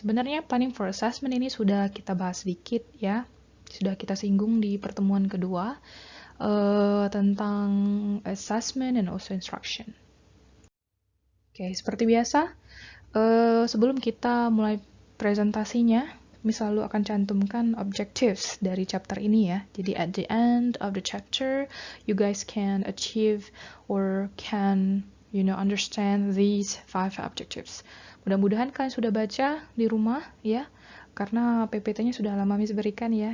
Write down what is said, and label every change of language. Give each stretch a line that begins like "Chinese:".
Indonesian: Sebenarnya Planning for Assessment ini sudah kita bahas sedikit ya, sudah kita singgung di pertemuan kedua tentang
English: assessment and also instruction.
Indonesian: Oke, seperti biasa, sebelum kita mulai presentasinya, Miss selalu akan cantumkan objectives dari chapter ini ya. Jadi
English: at the end of the chapter, you guys can achieve or can understand these 5 objectives.
Indonesian: Mudah-mudahan kalian sudah baca di rumah ya, karena PPT-nya sudah lama Miss berikan ya.